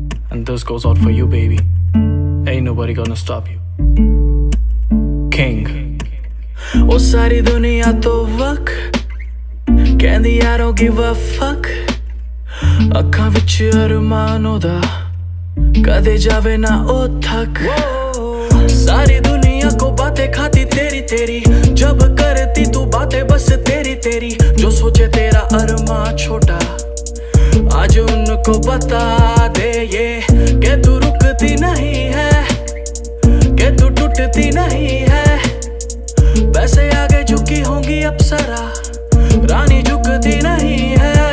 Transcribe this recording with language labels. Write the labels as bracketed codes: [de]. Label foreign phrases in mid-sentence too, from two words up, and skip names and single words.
[en] And this goes out for you, baby. Ain't nobody gonna stop you. King. [pa] ਓ ਸਾਰੀ ਦੁਨੀਆ ਤੋਂ ਵੱਖ ਕਹਿੰਦੀ [en] I don't give a fuck [pa] ਅੱਖਾਂ ਵਿੱਚ ਅਰਮਾਨ ਓਦਾ कदे जावे ना ओ थक [hi] सारी दुनिया को बातें खाती तेरी तेरी जब करती तू बातें बस तेरी तेरी जो सोचे तेरा अरमान छोटा आज उनको बता दे ये कि तू रुकती नहीं है कि तू टूटती नहीं है वैसे आगे झुकी होंगी अप्सरा रानी झुकती नहीं है